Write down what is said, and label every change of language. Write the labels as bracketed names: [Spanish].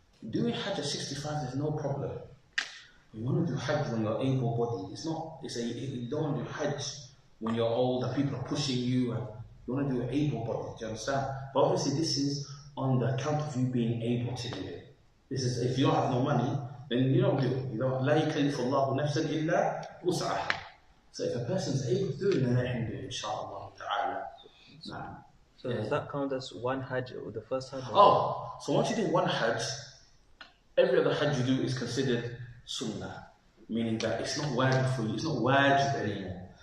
[English] Doing Hajj at 65, there's no problem. You want to do Hajj when you're able-bodied. You don't want to do Hajj when you're old and people are pushing you. And you want to do it able-bodied. Do you understand? But obviously, this is on the account of you being able to do it. This is if you don't have no money, then you don't do it. You don't. [Arabic] لا يكلف الله نفسا إلا وسعها. [English] So if a person's able to do it, then let him do it. Inshallah ta'ala. Nah. So does that count as one Hajj or the first Hajj? Oh, so once you do one Hajj, every other Hajj you do is considered Sunnah, meaning that it's not wajib for you, it's not wajib anymore.